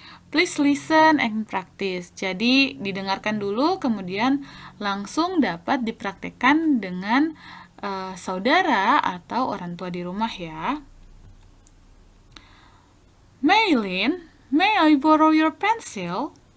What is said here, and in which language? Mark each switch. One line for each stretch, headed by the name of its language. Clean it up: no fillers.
English: Please listen and practice.
Indonesian: Jadi, didengarkan dulu, kemudian langsung dapat dipraktekkan dengan saudara atau orang tua di rumah ya.
English: Maylin, may I borrow your pencil?